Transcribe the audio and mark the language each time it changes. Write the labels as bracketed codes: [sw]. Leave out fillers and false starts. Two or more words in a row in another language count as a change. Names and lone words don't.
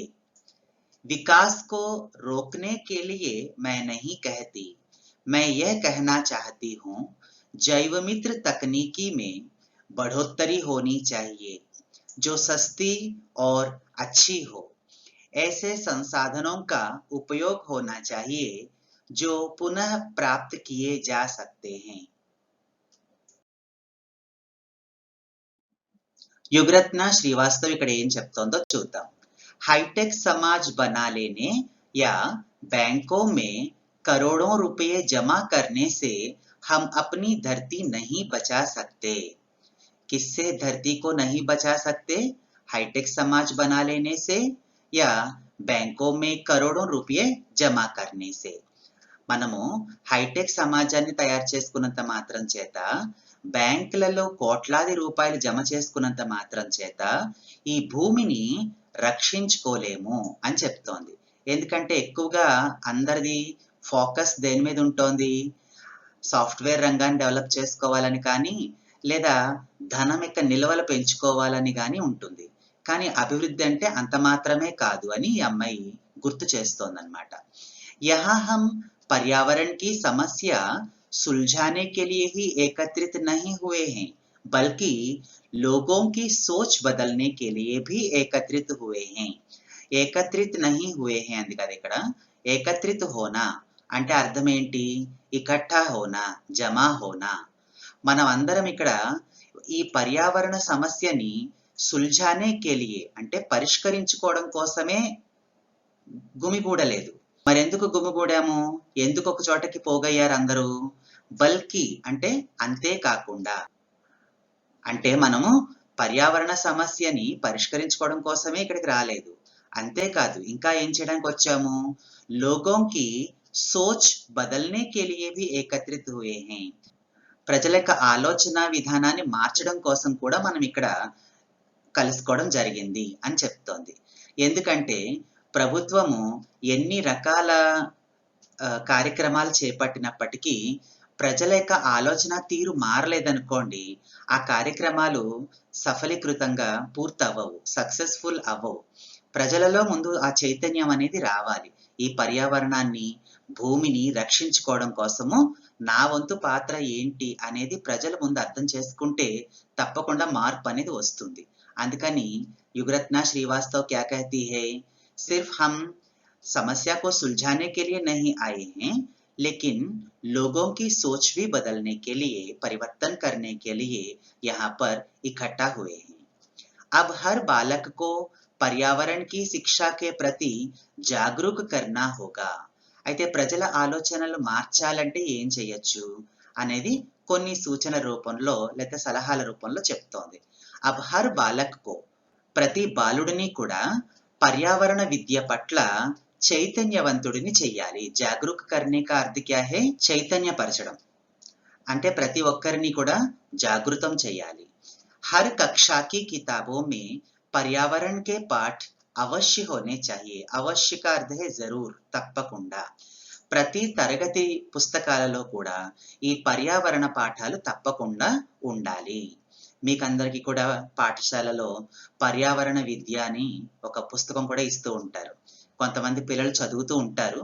[hi] विकास को रोकने के लिए मैं नहीं कहती, मैं यह कहना चाहती हूँ, जैवमित्र तकनीकी में बढ़ोतरी होनी चाहिए जो सस्ती और अच्छी हो। ऐसे संसाधनों का उपयोग होना चाहिए जो पुनः प्राप्त किए जा सकते हैं। [te] యుగరత్న శ్రీవాస్తవ్ ఇక్కడ ఏం చెప్తోందో చూద్దాం. [hi] हाईटेक समाज बना लेने या बैंकों में करोड़ों रुपए जमा करने से हम अपनी धरती नहीं बचा सकते। किससे धरती को नहीं बचा सकते? हाईटेक समाज बना लेने से या बैंकों में करोड़ों रुपये జమా करने से. [te] మనము హైటెక్ సమాజాన్ని తయారు చేసుకున్నంత మాత్రం చేత, బ్యాంకులలో కోట్లాది రూపాయలు జమ చేసుకున్నంత మాత్రం చేత ఈ భూమిని రక్షించుకోలేము అని చెప్తోంది. ఎందుకంటే ఎక్కువగా అందరిది ఫోకస్ దేని మీద ఉంటోంది? సాఫ్ట్వేర్ రంగాన్ని డెవలప్ చేసుకోవాలని కానీ, లేదా ధనం యొక్క నిల్వలు పెంచుకోవాలని కానీ ఉంటుంది. కానీ అభివృద్ధి అంటే అంత మాత్రమే కాదు అని ఈ అమ్మాయి గుర్తు చేస్తోందన్నమాట. [hi] यहाँ हम पर्यावरण की समस्या सुलझाने के लिए ही एकत्रित नहीं हुए हैं, बल्कि लोगों की सोच बदलने के लिए भी एकत्रित हुए हैं. एकत्रित नहीं हुए हैं [te] అంది కదా ఇక్కడ. [hi] एकत्रित होना [te] అంటే అర్థం ఏంటి? [hi] इकट्ठा होना, जमा होना. [te] మనం అందరం ఇక్కడ ఈ పర్యావరణ సమస్యని [hi] सुलझाने के लिए [te] అంటే పరిష్కరించుకోవడం కోసమే గుమిగూడలేదు. మరెందుకు గుమిగూడాము? ఎందుకు ఒక చోటకి పోగయ్యారు అందరూ? బల్కి అంటే అంతే కాకుండా, అంటే మనము పర్యావరణ సమస్యని పరిష్కరించుకోవడం కోసమే ఇక్కడికి రాలేదు. అంతేకాదు ఇంకా ఏం చేయడానికి వచ్చాము? [hi] లోగోं की सोच बदलने के लिए भी एकत्रित हुए हैं. [te] ప్రజల యొక్క ఆలోచన విధానాన్ని మార్చడం కోసం కూడా మనం ఇక్కడ కలుసుకోవడం జరిగింది అని చెప్తోంది. ఎందుకంటే ప్రభుత్వము ఎన్ని రకాల కార్యక్రమాలు చేపట్టినప్పటికీ ప్రజల యొక్క ఆలోచన తీరు మారలేదనుకోండి, ఆ కార్యక్రమాలు సఫలీకృతంగా పూర్తవ్వవు, సక్సెస్‌ఫుల్ అవ్వవు. ప్రజలలో ముందు ఆ చైతన్యం అనేది రావాలి. ఈ పర్యావరణాన్ని, భూమిని రక్షించుకోవడం కోసము నా వంతు పాత్ర ఏంటి అనేది ప్రజలు ముందు అర్థం చేసుకుంటే తప్పకుండా మార్పనేది వస్తుంది. [hi] అందుకని युगरत्ना श्रीवास्तव क्या कहती है, सिर्फ हम समस्या को सुलझाने के लिए नहीं आए हैं, लेकिन लोगों की सोच भी बदलने के लिए, परिवर्तन करने के लिए यहाँ पर इकट्ठा हुए हैं. अब हर बालक को पर्यावरण की शिक्षा के प्रति जागरूक करना होगा. [te] అయితే ప్రజల ఆలోచనలు మార్చాలంటే ఏం చేయొచ్చు అనేది కొన్ని సూచన రూపంలో లేదా సలహాల రూపంలో చెప్తోంది. [hi] अब हर बालक को, [te] ప్రతి బాలుడిని కూడా పర్యావరణ విద్య పట్ల చైతన్యవంతుడిని చెయ్యాలి. [hi] जागरूक करने का अर्थ क्या है, [te] చైతన్యపరచడం అంటే ప్రతి ఒక్కరిని కూడా జాగృతం చేయాలి. [hi] हर कक्षा की किताबों में पर्यावरण के पाठ अवश्य होने चाहिए. अवश्य का अर्थ है ज़रूर, [te] తప్పకుండా. ప్రతి తరగతి పుస్తకాలలో కూడా ఈ పర్యావరణ పాఠాలు తప్పకుండా ఉండాలి. మీకందరికీ కూడా పాఠశాలలో పర్యావరణ విద్య అని ఒక పుస్తకం కూడా ఇస్తూ ఉంటారు. కొంతమంది పిల్లలు చదువుతూ ఉంటారు.